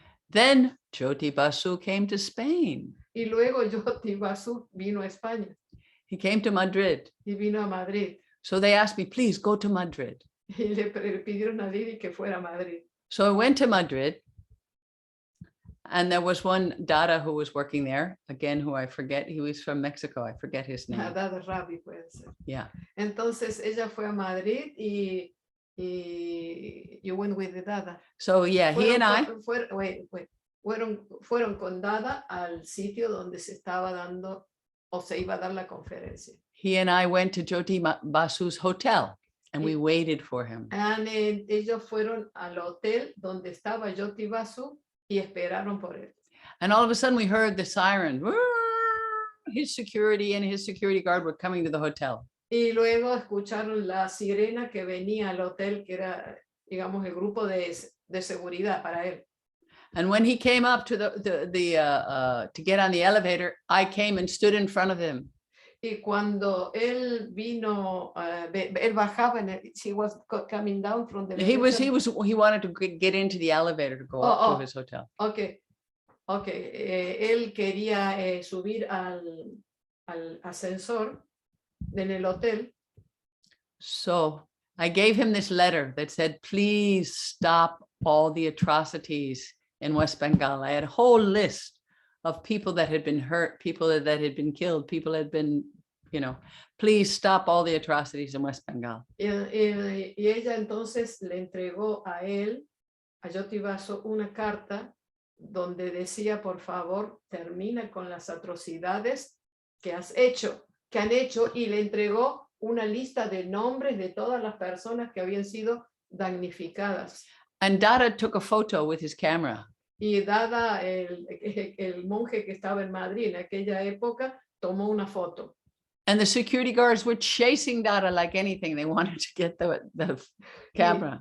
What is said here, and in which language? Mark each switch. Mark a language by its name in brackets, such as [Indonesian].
[English] Then Jyoti Basu came to Spain. [Spanish] Y luego Jyoti Basu vino a España. [English] He came to Madrid. [Spanish] Y vino a Madrid. [English] So they asked me, please go to Madrid. [Spanish] Y le pidieron a Didi que fuera a Madrid. [English] So I went to Madrid. And there was one Dada who was working there, again, who I forget, he was from Mexico, I forget his name. [Spanish] Dada Rabi puede ser. [English] Yeah. [Spanish] Entonces ella fue a Madrid y [English] you went with the Dada. So yeah, he and I. [Spanish] Fueron con Dada al sitio donde se estaba dando o se iba a dar la conferencia. [English] He and I went to Jyoti Basu's hotel and we waited for him. [Spanish] And ellos fueron al hotel donde estaba Jyoti Basu y esperaron por él. [English] And all of a sudden we heard the siren. His security and his security guard were coming to the hotel. [Spanish] Y luego escucharon la sirena que venía al hotel, que era, digamos, el grupo de seguridad para él. [English] And when he came up to to get on the elevator, I came and stood in front of him. [Spanish] Y cuando él vino, él bajaba, [English] he was coming down from the He elevator. wanted to get into the elevator to go up to his hotel. Okay. [Spanish] Él quería subir al ascensor en el hotel. [English] So I gave him this letter that said, please stop all the atrocities in West Bengal. I had a whole list of people that had been hurt, people that had been killed, people that had been, please stop all the atrocities in West Bengal. [Spanish] Y ella entonces le entregó a él, a Jyoti Basu, una carta donde decía, por favor, termina con las atrocidades que han hecho, y le entregó una lista de nombres de todas las personas que habían sido damnificadas. [English] And Dada took a photo with his camera. [Spanish] Y Dada, el monje que estaba en Madrid en aquella época, tomó una foto. [English] And the security guards were chasing Dada like anything. They wanted to get the camera.